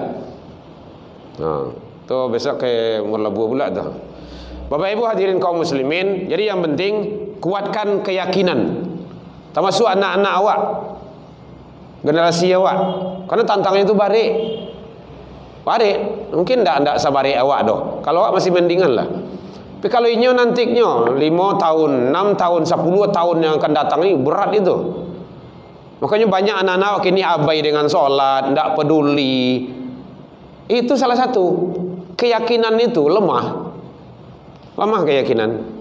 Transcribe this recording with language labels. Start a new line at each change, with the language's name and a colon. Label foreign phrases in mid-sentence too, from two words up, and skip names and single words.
Minangkabau: Nah, tu besok ke Merlebu pula tu.
Indonesian: Bapak Ibu hadirin kaum muslimin, jadi yang penting kuatkan keyakinan. Termasuk anak-anak awak, generasi awak. Karena tantangannya itu barik.
Minangkabau: Mungkin tidak sabarik awak doh. Kalau awak masih mendingan lah.
Indonesian: Tapi kalau inyo nantinya 5 tahun, 6 tahun, 10 tahun yang akan datang ini berat itu. Makanya banyak anak-anak kini abai dengan sholat, tidak peduli. Itu salah satu. Keyakinan itu lemah. Lemah keyakinan.